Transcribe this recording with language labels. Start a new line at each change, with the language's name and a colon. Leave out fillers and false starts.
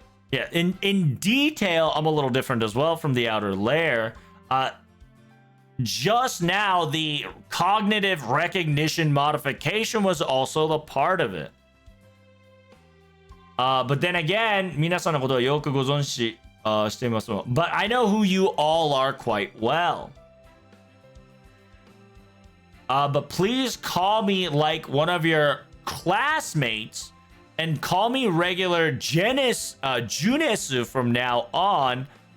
English: Yeah, in detail, I'm a little different as well from the outer layer. Just now, the cognitive recognition modification was also the part of it. But then again,
Japanese: 皆さんのことはよくご存知しています。
English: But I know who you all are quite well. But please call me like one of your classmates and call me regular Junesu from now on.